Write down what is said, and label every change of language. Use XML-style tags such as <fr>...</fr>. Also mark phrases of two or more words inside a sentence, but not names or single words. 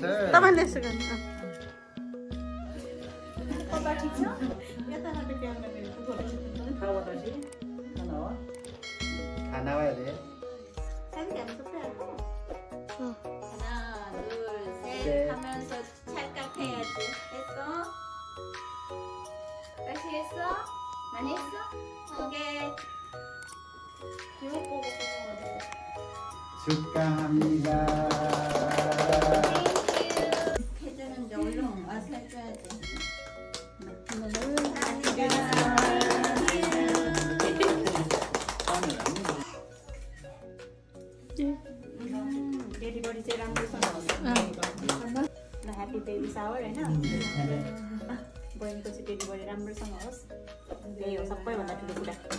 <ne>तपाईले यसो गर्नु खाना भयो रे</ne> <ko>하면서 찰칵해야지. 했어? 다시 했어? 많이 했어? 오케이. 기분 보고 축하합니다. 해주는데 얼른 와서 해줘야지.</ko> <ne>डेलिभरी चाहिँ राम्रोसँग होस् ल</ne> <en>happy baby shower</en> <ne>हैन बहिनीको चाहिँ डेलिभरी राम्रोसँग होस् त्यही हो सबैभन्दा ठुलो कुरा</ne>